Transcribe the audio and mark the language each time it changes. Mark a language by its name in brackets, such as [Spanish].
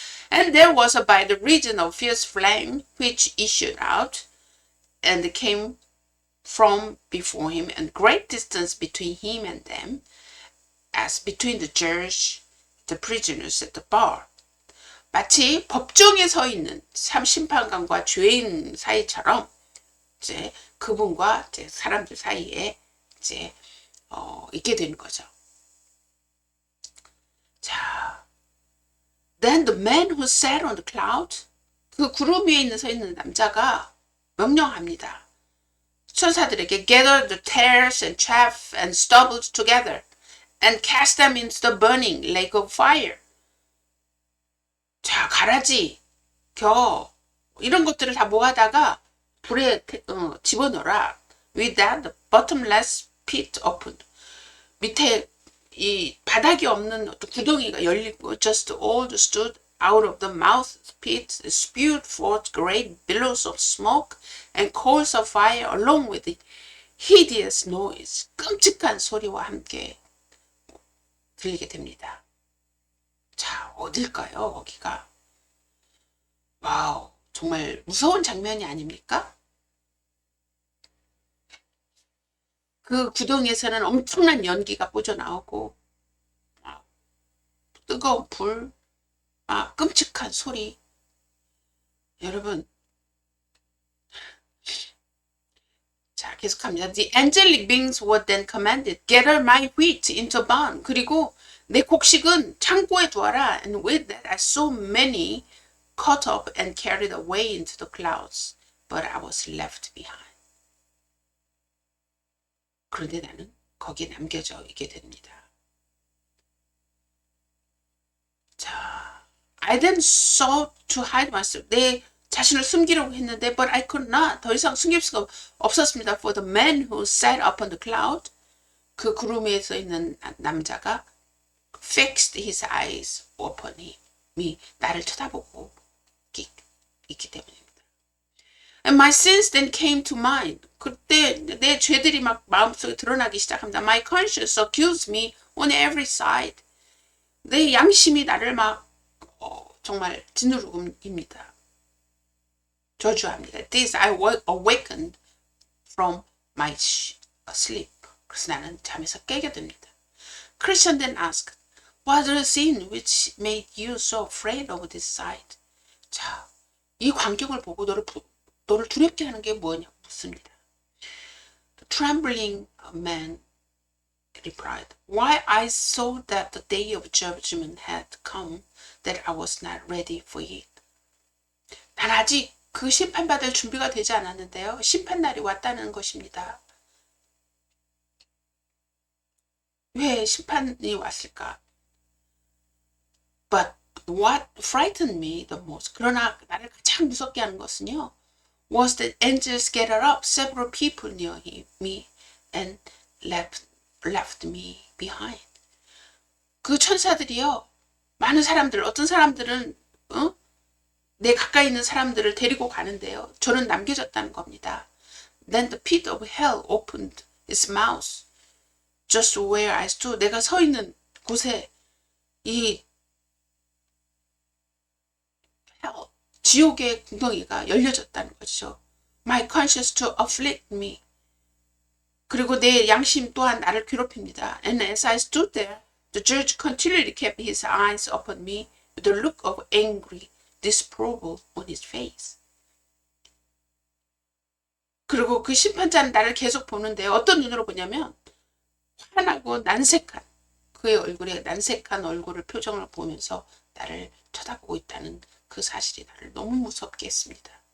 [English] And there was by the region of fierce flame which issued out and came from before him, and great distance between him and them, as between the judge, the prisoners at the bar. [Korean] 마치 법정에 서 있는 참 심판관과 죄인 사이처럼 이제 그분과 이제 사람들 사이에 이제 있게 되는 거죠. [English] 자, then the man who sat on the cloud, [Korean] 그 구름 위에 서 있는 남자가 명령합니다. 천사들에게 [English] gather the tares and chaff and stubble together and cast them into the burning lake of fire. [Korean] 자, 가라지, 겨 이런 것들을 다 모아다가 불에 집어넣어라. [English] With that, the bottomless pit opened. [Korean] 밑에 이 바닥이 없는 어떤 구덩이가 열리고 [English] just all stood out of the mouth of the pit, spewed forth great billows of smoke and coals of fire along with the hideous noise. [Korean] 끔찍한 소리와 함께 들리게 됩니다. 자, 어딜까요, 거기가? 와우, 정말 무서운 장면이 아닙니까? 그 구덩이에서는 엄청난 연기가 뿜어나오고 뜨거운 불, 끔찍한 소리. 여러분, 자, 계속합니다. [English] The angelic beings were then commanded, gather my wheat into barn. [Korean] 그리고 내 곡식은 창고에 두어라. [English] And with that I saw many caught up and carried away into the clouds, but I was left behind. [Korean] 그런데 나는 거기에 남겨져 있게 됩니다. [English] 자, I then sought to hide myself. [Korean] 내 자신을 숨기려고 했는데, [English] but I could not. [Korean] 더 이상 숨길 수가 없었습니다. [English] For the man who sat upon the cloud, [Korean] 그 구름 위에 서 있는 남자가 [English] fixed his eyes upon me. [Korean] 나를 쳐다보고 있기 때문입니다. [English] And my sins then came to mind. [Korean] 그때 내 죄들이 막 마음속에 드러나기 시작합니다. [English] My conscience accused me on every side. [Korean] 내 양심이 나를 막 정말 짓누르입니다. 저주합니다. [English] This I awakened from my sleep. [Korean] 그래서 나는 잠에서 깨게 됩니다. [English] Christian then asked, what is the sin which made you so afraid of this sight? [Korean] 자, 이 광경을 보고 너를 두렵게 하는 게 뭐냐 묻습니다. [English] The trembling man replied, why I saw that the day of judgment had come, that I was not ready for it. [Korean] 난 아직 그 심판받을 준비가 되지 않았는데요. 심판날이 왔다는 것입니다. 왜 심판이 왔을까? [English] But what frightened me the most, [Korean] 그러나 나를 가장 무섭게 하는 것은요, [English] was that angels gathered up several people near me and left me behind. [Korean] 그 천사들이요, 많은 사람들, 어떤 사람들은 내 가까이 있는 사람들을 데리고 가는데요, 저는 남겨졌다는 겁니다. [English] Then the pit of hell opened its mouth just where I stood. [Korean] 내가 서 있는 곳에 이 지옥의 구덩이가 열려졌다는 거죠. [English] My conscience to afflict me. [Korean] 그리고 내 양심 또한 나를 괴롭힙니다. [English] And as I stood there, the judge continually kept his eyes upon me with a look of angry disapproval on his face. [Korean] 그리고 그 심판자는 나를 계속 보는데요. 어떤 눈으로 보냐면 환하고 난색한, 그의 얼굴에 난색한 얼굴을 표정을 보면서 나를 쳐다보고 있다는 그 사실이 나를 너무 무섭게 했습니다.